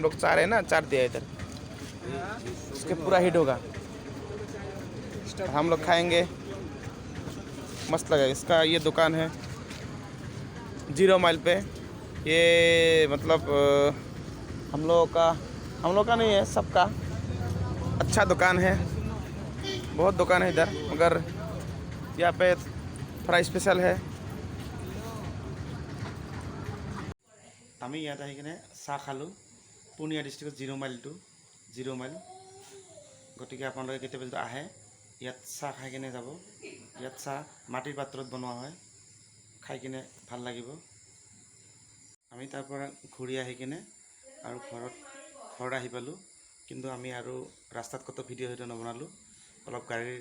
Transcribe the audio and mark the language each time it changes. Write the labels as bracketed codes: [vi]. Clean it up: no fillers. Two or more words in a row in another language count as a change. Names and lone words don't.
[hi] लोग चार है ना चार दिया है इधर उसके पूरा हिट होगा हम लोग खाएंगे मस्त लगेगा इसका ये दुकान है जीरो माइल पे ये मतलब हम लोग का नहीं है सबका अच्छा दुकान है बहुत दुकान है इधर मगर यहाँ पे थोड़ा स्पेशल है [as] আমি ইয়াত আহি কিনে চাহ খালোঁ পুৰ্ণিয়া ডিষ্ট্ৰিক্টত জিৰ' মাইল গতিকে আপোনালোকে কেতিয়াবা যদি আহে ইয়াত চাহ খাই কিনে যাব ইয়াত চাহ মাটিৰ পাত্ৰত বনোৱা হয় খাই কিনে ভাল লাগিব আমি তাৰ পৰা ঘূৰি আহি কিনে আৰু ঘৰত আহি পালোঁ কিন্তু আমি আৰু ৰাস্তাত কত ভিডিঅ' নবনালোঁ অলপ গাড়ীৰ